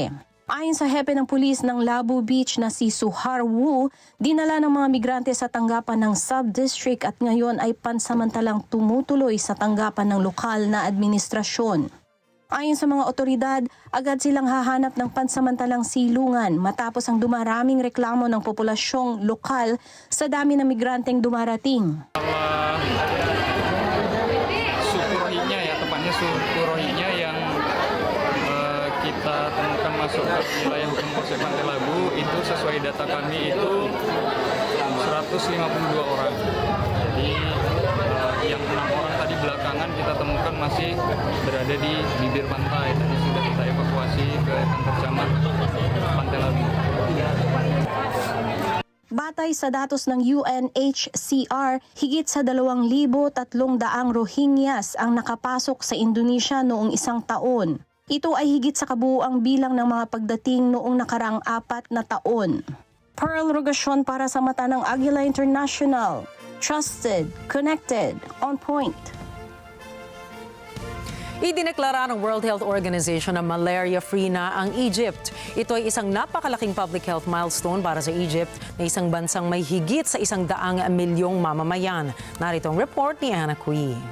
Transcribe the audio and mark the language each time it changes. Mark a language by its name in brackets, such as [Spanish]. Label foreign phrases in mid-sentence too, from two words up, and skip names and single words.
[Filipino] Ayon sa hepe ng pulis ng Labu Beach na si Suhar Wu, dinala ng mga migrante sa tanggapan ng sub-district at ngayon ay pansamantalang tumutuloy sa tanggapan ng lokal na administrasyon. Ayon sa mga otoridad, agad silang hahanap ng pansamantalang silungan matapos ang dumaraming reklamo ng populasyong lokal sa dami ng migranteng dumarating. [Indonesian] Suku Rohingya ya, tepatnya suku Rohingya yang kita temukan masuk ke wilayah hukum Polsek Pantai Labu itu sesuai data kami itu 152 orang. Jadi yang 6 orang tadi belakangan kita temukan masih berada di bibir pantai. Tadi sudah kita evakuasi ke kantor camat Pantai Labu. [Filipino] Batay sa datos ng UNHCR, higit sa 2,300 Rohingyas ang nakapasok sa Indonesia noong isang taon. Ito ay higit sa kabuuang bilang ng mga pagdating noong nakaraang 4 na taon. Pearl Rogasyon para sa mata ng Agila International. [English] Trusted, connected, on point. [Filipino] Idineklara ng World Health Organization na malaria-free na ang Egypt. Ito ay isang napakalaking [English] public health milestone [Filipino] para sa Egypt na isang bansang may higit sa 100 milyong mamamayan. Narito ang report ni Anna Cui.